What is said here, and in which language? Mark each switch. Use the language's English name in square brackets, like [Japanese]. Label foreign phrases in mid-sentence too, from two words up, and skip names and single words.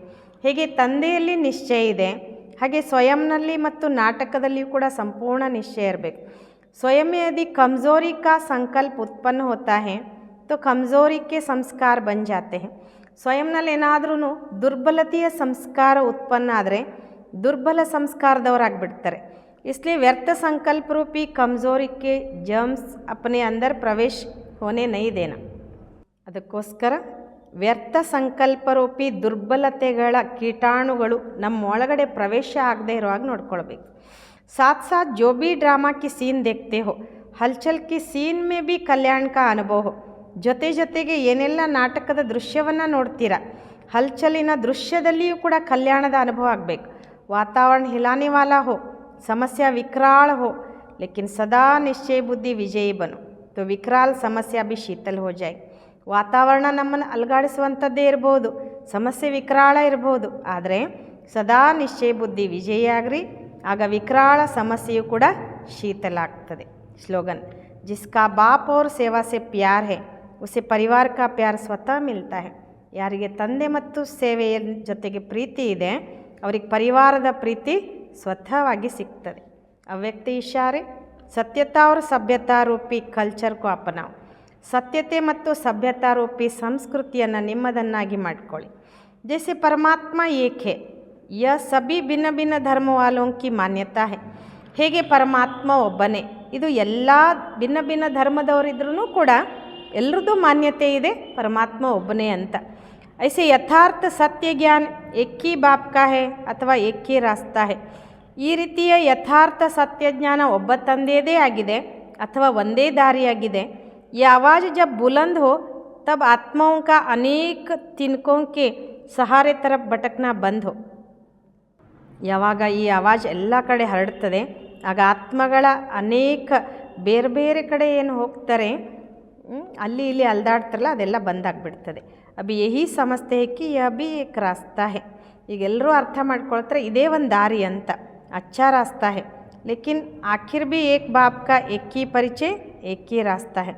[Kannada] ಹೇಗೆ ತಂದೆಯಲ್ಲಿ ನಿಶ್ಚಯ ಇದೆ ಹಾಗೆ ಸ್ವಯಂನಲ್ಲಿ ಮತ್ತು ನಾಟಕದಲ್ಲಿಯೂ ಕೂಡ ಸಂಪೂರ್ಣ ನಿಶ್ಚಯ ಇರಬೇಕು. [Hindi] स्वयं में यदि कमज़ोरी का संकल्प उत्पन्न होता है तो कमज़ोरी के संस्कार बन जाते हैं. [Kannada] ಸ್ವಯಂನಲ್ಲಿ ಏನಾದ್ರೂ ದುರ್ಬಲತೆಯ ಸಂಸ್ಕಾರ ಉತ್ಪನ್ನ ಆದರೆ ದುರ್ಬಲ ಸಂಸ್ಕಾರದವರಾಗಿಬಿಡ್ತಾರೆ. [Hindi] इसलिए व्यर्थ संकल्प रूपी कमज़ोरी के जर्म्स अपने अंदर प्रवेश होने नहीं देना. [Kannada] ಅದಕ್ಕೋಸ್ಕರ ವ್ಯರ್ಥ ಸಂಕಲ್ಪ ರೂಪಿ ದುರ್ಬಲತೆಗಳ ಕೀಟಾಣುಗಳು ನಮ್ಮ ಒಳಗಡೆ ಪ್ರವೇಶ ಆಗದೆ ಇರೋ ಹಾಗೆ ನೋಡ್ಕೊಳ್ಬೇಕು. [Hindi] साथ साथ जो भी ड्रामा की सीन देखते हो हलचल की सीन में भी कल्याण का अनुभव हो. [Kannada] ಜೊತೆ ಜೊತೆಗೆ ಏನೆಲ್ಲ ನಾಟಕದ ದೃಶ್ಯವನ್ನು ನೋಡ್ತೀರಾ, ಹಲ್ಚಲಿನ ದೃಶ್ಯದಲ್ಲಿಯೂ ಕೂಡ ಕಲ್ಯಾಣದ ಅನುಭವ ಆಗಬೇಕು. [Hindi] वातावरण हिलाने वाला हो, समस्या विकराल हो, लेकिन सदा निश्चय बुद्धि विजयी बनो तो विकराल समस्या भी शीतल हो जाए. [Kannada] ವಾತಾವರಣ ನಮ್ಮನ್ನು ಅಲುಗಾಡಿಸುವಂಥದ್ದೇ ಇರ್ಬೋದು, ಸಮಸ್ಯೆ ವಿಕರಾಳ ಇರ್ಬೋದು, ಆದರೆ ಸದಾ ನಿಶ್ಚಯ ಬುದ್ಧಿ ವಿಜಯಿಯಾಗ್ರಿ, ಆಗ ವಿಕರಾಳ ಸಮಸ್ಯೆಯು ಕೂಡ ಶೀತಲ ಆಗ್ತದೆ. [Hindi] स्लोगन जिसका बाप और ಸೇವಾ से प्यार है उसे परिवार का प्यार स्वतः मिलता है. [Kannada] ಯಾರಿಗೆ ತಂದೆ ಮತ್ತು ಸೇವೆಯ ಜೊತೆಗೆ ಪ್ರೀತಿ ಇದೆ ಅವರಿಗೆ ಪರಿವಾರದ ಪ್ರೀತಿ ಸ್ವತಃವಾಗಿ ಸಿಗ್ತದೆ. [Hindi] अव्यक्त इशारे सत्यता और सभ्यता रूपी कल्चर को अपनाओ. [Kannada] ಸತ್ಯತೆ ಮತ್ತು ಸಭ್ಯತಾ ರೂಪಿ ಸಂಸ್ಕೃತಿಯನ್ನು ನಿಮ್ಮದನ್ನಾಗಿ ಮಾಡಿಕೊಳ್ಳಿ. [Hindi] जैसे परमात्मा एक है यह सभी भिन्न भिन्न धर्म वालों की मान्यता है. [Kannada] ಹೇಗೆ ಪರಮಾತ್ಮ ಒಬ್ಬನೇ, ಇದು ಎಲ್ಲ ಭಿನ್ನ ಭಿನ್ನ ಧರ್ಮದವರಿದ್ರೂ ಕೂಡ ಎಲ್ಲರದ್ದು ಮಾನ್ಯತೆ ಇದೆ ಪರಮಾತ್ಮ ಒಬ್ಬನೇ ಅಂತ. [Hindi] ऐसे यथार्थ सत्य ज्ञान एक ही बाप का है अथवा एक ही रास्ता है. [Kannada] ಈ ರೀತಿಯ ಯಥಾರ್ಥ ಸತ್ಯಜ್ಞಾನ ಒಬ್ಬ ತಂದೆಯದೇ ಆಗಿದೆ ಅಥವಾ ಒಂದೇ ದಾರಿಯಾಗಿದೆ. [Hindi] ये आवाज़ जब बुलंद हो तब आत्माओं का अनेक तिनकों के सहारे तरफ भटकना बंद हो. [Kannada] ಯಾವಾಗ ಈ ಆವಾಜ್ ಎಲ್ಲ ಕಡೆ ಹರಡ್ತದೆ ಆಗ ಆತ್ಮಗಳ ಅನೇಕ ಬೇರೆ ಬೇರೆ ಕಡೆ ಏನು ಹೋಗ್ತಾರೆ ಅಲ್ಲಿ ಇಲ್ಲಿ ಅಲ್ದಾಡ್ತಾರಲ್ಲ ಅದೆಲ್ಲ ಬಂದಾಗ್ಬಿಡ್ತದೆ. [Hindi] अभी यही समझते हैं कि यह भी एक रास्ता है. [Kannada] ಈಗ ಎಲ್ಲರೂ ಅರ್ಥ ಮಾಡ್ಕೊಳ್ತಾರೆ ಇದೇ ಒಂದು ದಾರಿ ಅಂತ, [Hindi] अच्छा रास्ता है, लेकिन आखिर भी एक बाप का एक ही परिचय एक ही रास्ता है.